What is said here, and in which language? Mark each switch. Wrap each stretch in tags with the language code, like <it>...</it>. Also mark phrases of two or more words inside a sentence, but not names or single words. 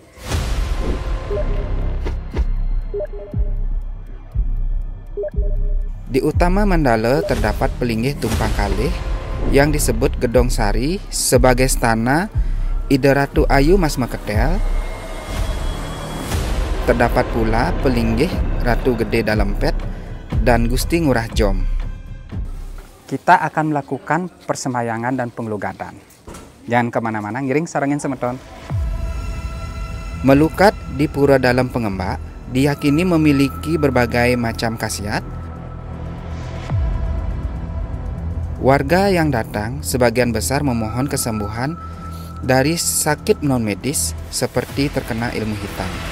<id>Di utama Mandala terdapat pelinggih tumpang kalih yang disebut Gedong Sari sebagai stana Ide Ratu Ayu Mas Meketel. Terdapat pula pelinggih Ratu Gede Dalempet dan Gusti Ngurah Jom. Kita akan melakukan persembahyangan dan penglugatan. Jangan kemana-mana,</id> <ban>ngiring sarangin semeton.</ban> <id>Melukat di Pura Dalam Pengembak diyakini memiliki berbagai macam khasiat. Warga yang datang sebagian besar memohon kesembuhan dari sakit non-medis seperti terkena ilmu hitam.</id>